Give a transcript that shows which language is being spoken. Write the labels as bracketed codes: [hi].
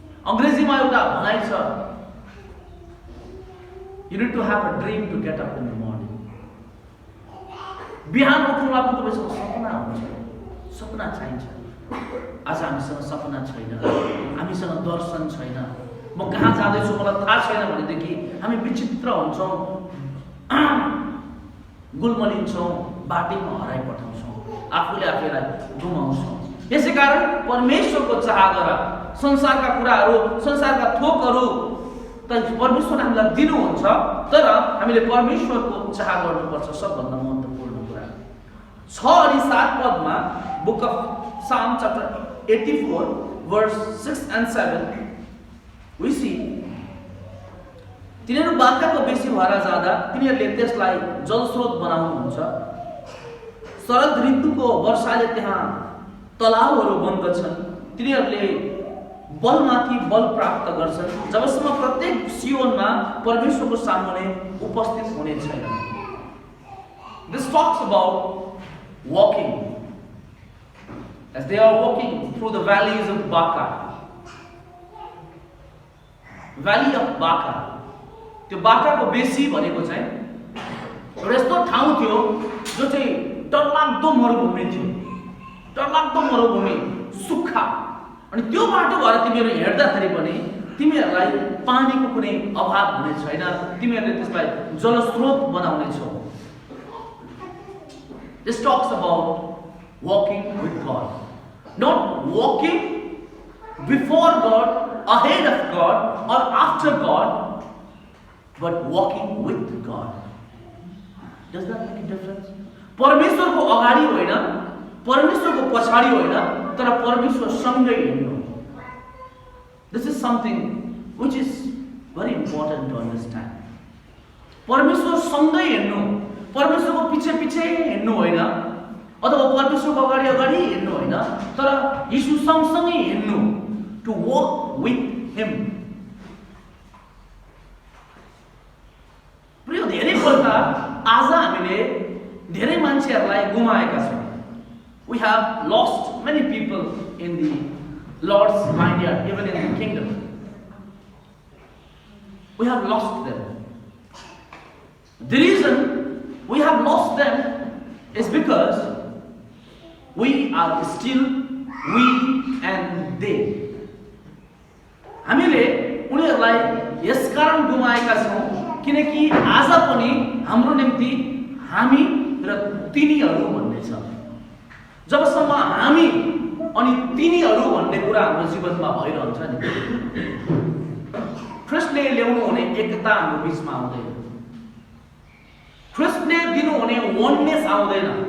[ne] अङ्ग्रेजीमा एउटा भनाइ छ, [en] you need to have a dream to get up in the morning. [ne] बिहान उठ्नुमा पनि तपाईँसँग सपना चाहिन्छ। आज हामीसँग सपना छैन, हामीसँग दर्शन छैन, म कहाँ जाँदैछु मलाई थाहा छैन भनेदेखि हामी विचित्र हुन्छौँ, गुलमलिन्छौँ, बाटैमा हराइपठाउँछौँ, आफूलाई गुमाउँछौँ। यसै कारण परमेश्वरको चाह गर। संसारका कुराहरू, संसारका थोकहरू त परमेश्वरले हामीलाई दिनुहुन्छ, तर हामीले परमेश्वरको चाह गर्नुपर्छ, सबभन्दा महत्त्वपूर्ण कुरा। 6 अनि 7 पदमा [en] book of Psalm chapter 84 verse 6 and 7 we see [ne] तिनीहरू बाख्राको बेसी भएर जाँदा तिनीहरूले त्यसलाई जलस्रोत बनाउनुहुन्छ। शरद ऋतुको वर्षाले त्यहाँ तलाउहरू बन्दछन्। तिनीहरूले बलमाथि बल प्राप्त गर्छन्, जबसम्म प्रत्येक सियोनमा परमेश्वरको सामुन्ने उपस्थित हुने छैन। [en] This talks about walking. As they are walking through the valleys of Baca. Valley of Baca. [ne] त्यो बाकाको बेसी भनेको चाहिँ एउटा यस्तो ठाउँ थियो जो चाहिँ डरलाग्दो मरुभूमि थियो, डरलाग्दो मरुभूमि, सुक्खा। अनि त्यो बाटो भएर तिमीहरू हिँड्दाखेरि पनि तिमीहरूलाई पानीको कुनै अभाव हुने छैन, तिमीहरूले त्यसलाई जलस्रोत बनाउने छौ। [en] This talks about walking with God. Not walking before God, ahead of God or after God, but walking with God. Does that make a difference? [ne] परमेश्वरको अगाडि होइन, परमेश्वरको पछाडि होइन, तर परमेश्वर सँगै हिँड्नु। [en] This is something which is very important to understand. [ne] परमेश्वर सँगै हिँड्नु, परमेश्वरको पछि पछि हिँड्नु होइन, अथवा परमेश्वरको अगाडि अगाडि हिँड्नु होइन, तर यीशु सँगसँगै हिँड्नु, [en] to walk with him. [ne] प्रिय, धेरैपल्ट आज हामीले धेरै मान्छेहरूलाई गुमाएका छौँ। [en] We have lost many people in the Lord's vineyard, even in the kingdom. We have lost them. The reason we have lost them is because we are still we and they. [ne] हामीले उनीहरूलाई यसकारण गुमाएका छौँ किनकि आज पनि हाम्रो निम्ति हामी र तिनीहरू भन्ने छ। जबसम्म हामी अनि तिनीहरू भन्ने कुरा हाम्रो जीवनमा भइरहन्छ नि, ख्रिस्टले ल्याउनु हुने एकता हाम्रो बीचमा आउँदैन, ख्रिस्टले दिनुहुने वननेस आउँदैन।